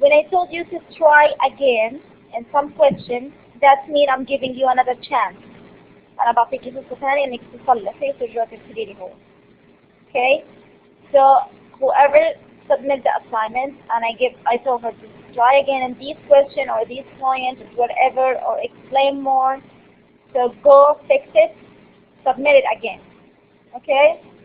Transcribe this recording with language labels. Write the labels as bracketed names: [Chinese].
[English] When I told you to try again in some questions, that means I'm giving you another chance. [Arabic] أنا بعطيكي فرصة ثانية إنك تصلحي وترجعي تبتدي لي هو. [English] Okay? So whoever submit the assignment and I told her to try again in these questions or these points or whatever or explain more. So go fix it, submit it again. Okay?